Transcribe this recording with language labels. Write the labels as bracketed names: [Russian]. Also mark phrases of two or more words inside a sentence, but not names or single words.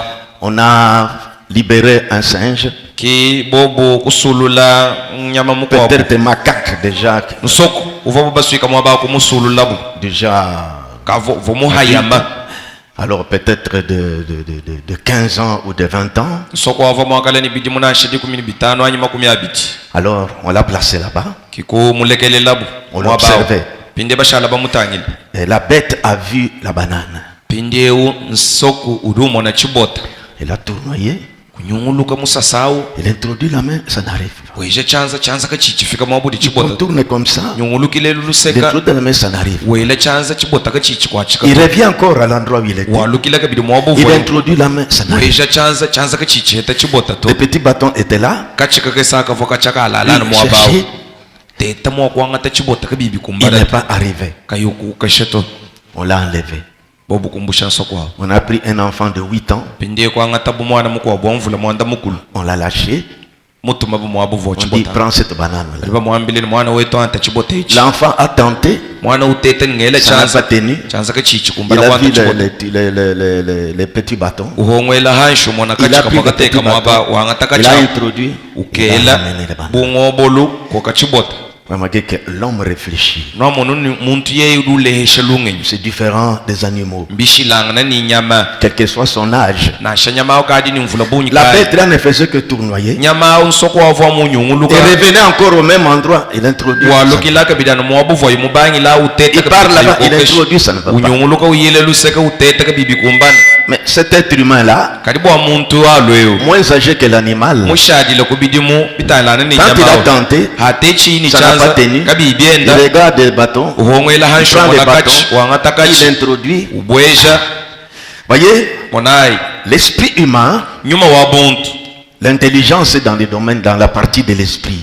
[French] On a libéré un singe. [Luba-Katanga] Ki bobo kusulula nyama mukwa. [French] Peut-être des macaques déjà. [Luba-Katanga] Nsoko uva baswika mwaba kumusulula bu. [French] Déjà. Alors peut-être de 15 ans ou de 20 ans. Alors on l'a placé là-bas. On l'observait. Et la bête a vu la banane. Elle a tournoyé. [Luba-Katanga] kunyunguluka musasau [French] Il introduit la main, ça n'arrive pas. [Luba-Katanga] weje chanza kachifika mwabudu [French] Il [Luba-Katanga] chibota [French] contourne comme ça. [Luba-Katanga] nyungulukile [French] Il [Luba-Katanga] luluseka [French] introduit la main, ça n'arrive pas. [Luba-Katanga] wele chanza chibota kachichi kwachika [French] Il revient encore à l'endroit où il était. [Luba-Katanga] walukila kabidi mwabu [French] Il [Luba-Katanga] vo [French] introduit la main, ça n'arrive [Luba-Katanga] weje chanza kachichi heta chibota [French] pas. [Luba-Katanga] to [French] Le petit bâton était là. [Luba-Katanga] kachika kesaka vo kachaka alalana [French] Il [Luba-Katanga] mwabao [French] cherchait. [Luba-Katanga] teta mwakwanga ta chibota kabibi [French] Il n'est [Luba-Katanga] kumbala [French] pas arrivé. [Luba-Katanga] kayuku kasheto [French] On l'a enlevé. [Luba-Katanga] bobu kumbusha nsokwa [French] On a pris un enfant de 8 ans. [Luba-Katanga] pindie kwanga tabu mwana mukwa bwamvula mwanda mukulu [French] On l'a lâché. [Luba-Katanga] mutuma bumwabu vo [French] On dit, [Luba-Katanga] chibota [French] prends cette banane là. [Luba-Katanga] liba mwambile mwana wetu anta chibota ichi [French] L'enfant a tenté. [Luba-Katanga] mwana utete ngele [French] Ça n'a pas [Luba-Katanga] chanza [French] tenu. [Luba-Katanga] chanza kachichi [French] Il [Luba-Katanga] kumbala [French] a [Luba-Katanga] kwanta [French] vu [Luba-Katanga] chibota [French] les petits bâtons. [Luba-Katanga] uhongwela hanshu mwana [French] Il a [Luba-Katanga] kachika [French] pris le [Luba-Katanga] mwakateka [French] petit [Luba-Katanga] mwaba [French] bâton. [Luba-Katanga] wangataka [French] Il a [Luba-Katanga] cha [French] introduit. Il a [Luba-Katanga] ukela [French] ramené les bananes. [Luba-Katanga] bungobolu koka chibota [French] Remarquez que l'homme réfléchit. [Luba-Katanga] no muntu ni muntu ye ulehesha lungenyi [French] C'est différent des animaux. [Luba-Katanga] mbishilangana ni nyama [French] Quel que soit son âge. [Luba-Katanga] na nyama kadi ni mvula bunyi [French] La [Luba-Katanga] kai [French] bête là ne faisait que tournoyer. [Luba-Katanga] nyama unsoko wavwa munyunguluka [French] Et revenait encore au même endroit. Il introduit. [Luba-Katanga] walukila kabidana mwabu vo mubangi la uteta [French] Il part là-bas, il introduit, ça ne va pas. [Luba-Katanga] unyunguluka uyile luseka uteta kabibi kumbana [French] Mais cet être humain-là, [Luba-Katanga] karibu wa muntu alweo [French] moins âgé que l'animal, [Luba-Katanga] mushadile kubidimu bitalana ni [French] quand il a [Luba-Katanga] nyama [French] tenté, [Luba-Katanga] hate chini [French] ça n'a pas [Luba-Katanga] chanza [French] tenu. [Luba-Katanga] kabibi [French] Il [Luba-Katanga] enda [French] regarde les bâtons, [Luba-Katanga] uhongwela [French] il [Luba-Katanga] hanshu [French] prend les [Luba-Katanga] mwana [French] bâtons, [Luba-Katanga] kachi wangata [French] il [Luba-Katanga] kachi [French] introduit. [Luba-Katanga] ubweja [French] Voyez, [Luba-Katanga] monai [French] l'esprit humain, [Luba-Katanga] nyuma wa buntu [French] l'intelligence est dans les domaines, dans la partie de l'esprit.